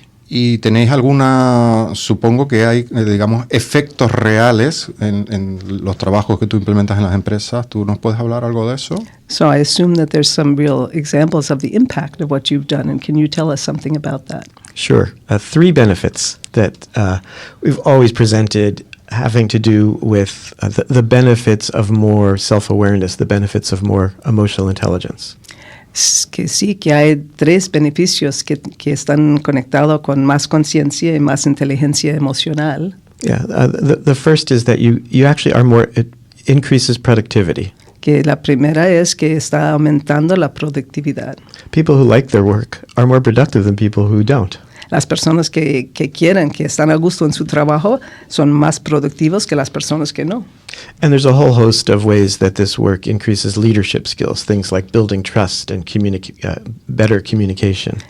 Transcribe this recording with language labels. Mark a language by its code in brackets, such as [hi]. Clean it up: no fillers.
[es] ¿Y tenéis supongo que hay, digamos, efectos reales en los trabajos que tú implementas en las empresas? ¿Tú nos puedes hablar algo de eso? [en] So I assume that there's some real examples of the impact of what you've done, and can you tell us something about that? Sure. 3 benefits that we've always presented having to do with the benefits of more self-awareness, the benefits of more emotional intelligence. [es] Que sí, que hay 3 beneficios que están conectados con más conciencia y más inteligencia emocional. [en] Yeah, the first is that you actually are it increases productivity. [es] Que la primera es que está aumentando la productividad. [en] People who like their work are more productive than people who don't. [es] Las personas que quieren, que están a gusto en su trabajo, son más productivos que las personas que no. [en] And there's a whole host of ways that this work increases leadership skills, things like building trust and better communication.